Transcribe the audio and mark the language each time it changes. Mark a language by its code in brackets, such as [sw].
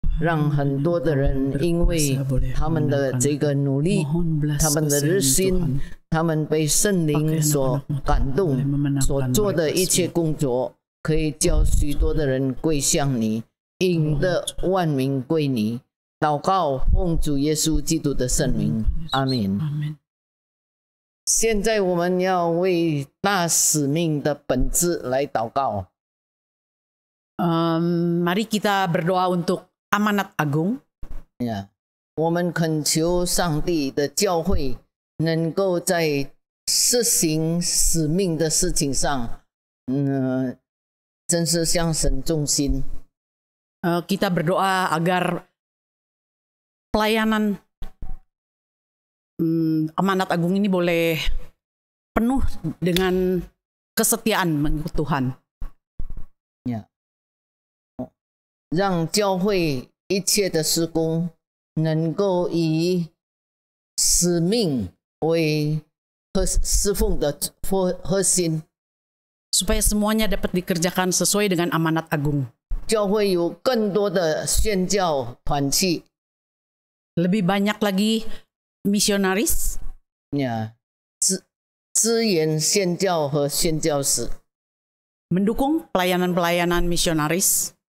[zh] 让很多的人因为他们的这个努力，他们的热心，他们被圣灵所感动，所做的一切工作，可以叫许多的人归向你，引得万民归你。祷告，奉主耶稣基督的圣名，阿们。现在我们要为大使命的本质来祷告。 [id] Mari kita berdoa untuk amanat agung. [zh] 我们恳求上帝的教会能够在实行使命的事情上，真是向神忠心。 [id] Kita berdoa agar pelayanan amanat agung ini boleh penuh dengan kesetiaan mengikut Tuhan. [zh] 让教会一切的事工能够以使命为侍奉的核心， [id] supaya semuanya dapat dikerjakan sesuai dengan amanat agung. [zh] 教会有更多的宣教团契， [id] Lebih banyak lagi misionaris, [zh] 支援宣教和宣教士。 [id] mendukung pelayanan-pelayanan misionaris.